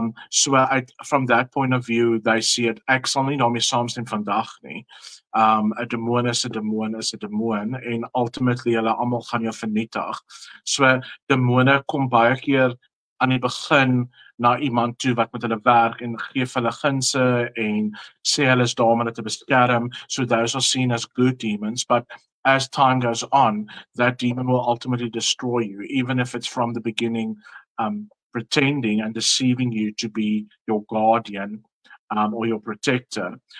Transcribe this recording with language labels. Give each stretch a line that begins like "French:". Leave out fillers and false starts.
English: So from that point of view, they see it.
Afrikaans: Ek sal nie daarmee saamstem vandag nie. 'n demoon is 'n demoon is 'n demoon en ultimately hulle almal gaan jou vernietig. So demone kom baie keer aan die begin na iemand toe wat met hulle werk en gee hulle gunste en sê hulle is daar om hulle te beskerm.
English: So those are seen as good demons, but as time goes on, that demon will ultimately destroy you, even if it's from the beginning pretending and deceiving you to be your guardian or your protector.